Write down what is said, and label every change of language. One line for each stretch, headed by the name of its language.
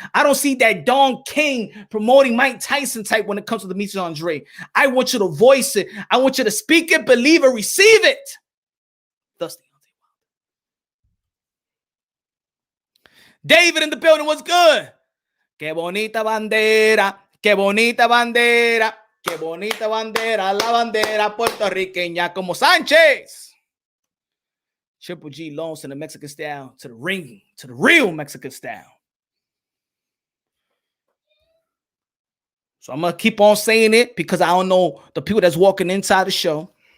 English: I don't see that Don King promoting Mike Tyson type when it comes to Demetrius Andre. I want you to voice it. I want you to speak it, believe it, receive it. Thus, David in the building, what's good?
Spanish: Qué bonita bandera, qué bonita bandera, qué bonita bandera, la bandera puertorriqueña como Sánchez.
English: Triple G loans to the Mexican style, to the ring, to the real Mexican style. So I'm going to keep on saying it because I don't know the people that's walking inside the show.